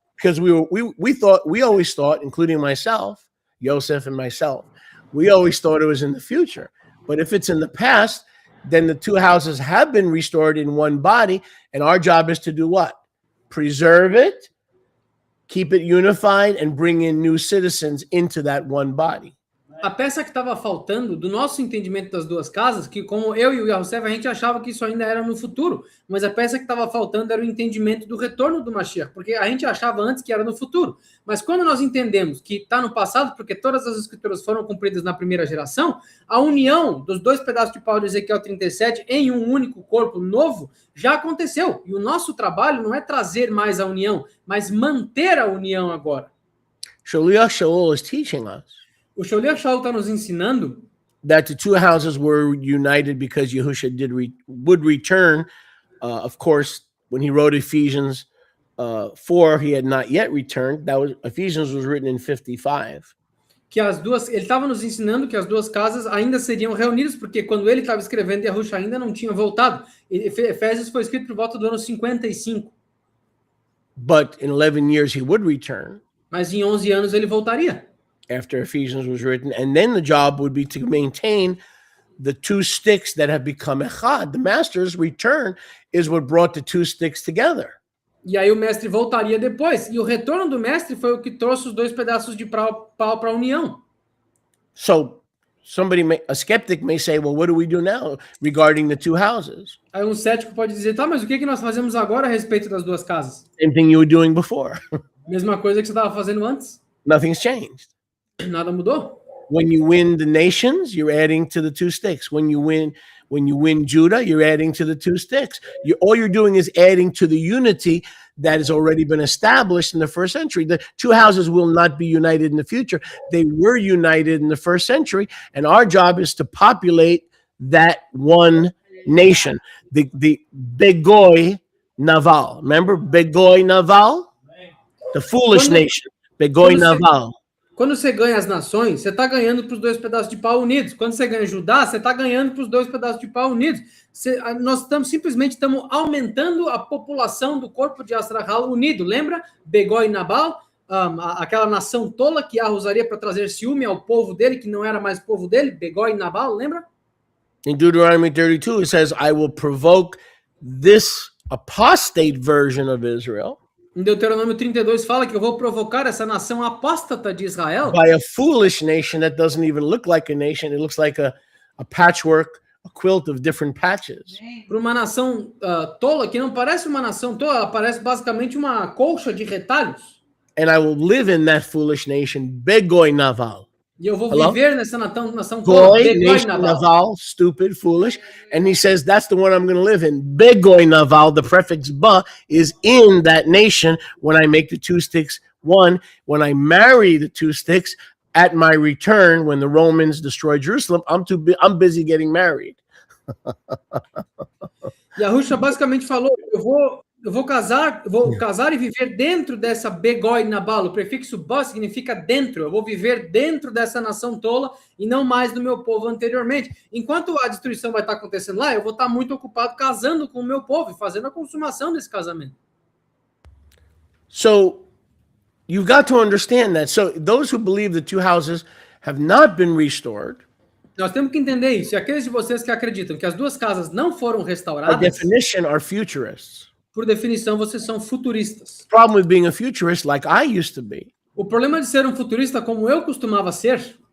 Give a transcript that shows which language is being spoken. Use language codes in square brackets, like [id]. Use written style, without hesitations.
[en] Because we always thought, including myself, Yosef and myself, we always thought it was in the future. But if it's in the past, then the two houses have been restored in one body, and our job is to do what? Preserve it, keep it unified, and bring in new citizens into that one body. [pt] A peça que estava faltando do nosso entendimento das duas casas, que como eu e o Yahushua, a gente achava que isso ainda era no futuro, mas a peça que estava faltando era o entendimento do retorno do Mashiach, porque a gente achava antes que era no futuro. Mas quando nós entendemos que está no passado, porque todas as escrituras foram cumpridas na primeira geração, a união dos dois pedaços de pau de Ezequiel 37 em um único corpo novo já aconteceu. E o nosso trabalho não é trazer mais a união, mas manter a união agora. [en] Shaliach Shaul is teaching us. [pt] O Shaliach Shaul está nos ensinando [en] that the two houses were united because Yahushua would return. Of course, when he wrote Ephesians 4, he had not yet returned. Ephesians was written in 55. [pt] Que as duas, ele estava nos ensinando que as duas casas ainda seriam reunidas, porque quando ele estava escrevendo, Yahushua ainda não tinha voltado. Efésios foi escrito por volta do ano 55. [en] But in 11 years he would return. [pt] Mas em 11 anos ele voltaria. [en] After Ephesians was written, and then the job would be to maintain the two sticks that have become echad. The master's return is what brought the two sticks together. [pt] E aí o mestre voltaria depois, e o retorno do mestre foi o que trouxe os dois pedaços de pau para a união. [en] So a skeptic may say, well, what do we do now regarding the two houses? [pt] Aí um cético pode dizer, tá, mas o que nós fazemos agora a respeito das duas casas? [en] Same thing you were doing before. [pt] Mesma coisa que você estava fazendo antes. [en] Nothing's changed. [pt] Nada mudou. [en] When you win the nations, you're adding to the two sticks. When you win Judah, you're adding to the two sticks. All you're doing is adding to the unity that has already been established in the first century. The two houses will not be united in the future. They were united in the first century, and our job is to populate that one nation. The Begoy Naval. Remember Begoy Naval? The foolish nation. Begoy Naval. [pt] Quando você ganha as nações, você está ganhando para os dois pedaços de pau unidos. Quando você ganha Judá, você está ganhando para os dois pedaços de pau unidos. Nós simplesmente estamos aumentando a população do corpo de Astrahal unido. Lembra? Begó e Nabal, aquela nação tola que Yahweh usaria para trazer ciúme ao povo dele, que não era mais povo dele. Begó e Nabal, lembra? [en] In Deuteronomy 32, it says, I will provoke this apostate version of Israel. [pt] Em Deuteronômio 32 fala que eu vou provocar essa nação apóstata de Israel [en] by a foolish nation that doesn't even look like a nation. It looks like a patchwork, a quilt of different patches. [pt] Para uma nação tola que não parece uma nação tola, ela parece basicamente uma colcha de retalhos. [en] And I will live in that foolish nation, Begoy Naval. [pt] E eu vou viver nessa nação tola, [en] Begoy Naval, stupid, foolish. And he says, that's the one I'm going to live in. Begoy Naval, the prefix ba, is in that nation when I make the two sticks one. When I marry the two sticks at my return, when the Romans destroy Jerusalem, I'm busy getting married. [pt] Yahusha basicamente falou: eu vou casar e viver dentro dessa begoi nabal. O prefixo ba significa dentro. Eu vou viver dentro dessa nação tola e não mais do meu povo anteriormente. Enquanto a destruição vai estar acontecendo lá, eu vou estar muito ocupado casando com o meu povo e fazendo a consumação desse casamento. [en] So you've got to understand that. So those who believe the two houses have not been restored, [pt] Nós temos que entender isso. E aqueles de vocês que acreditam que as duas casas não foram [en] by [pt] restauradas, [en] definition, are futurists. [pt] por definição, vocês são futuristas. [en] The problem with being a futurist, like I used to be, [pt] O problema de ser um futurista, como eu costumava ser,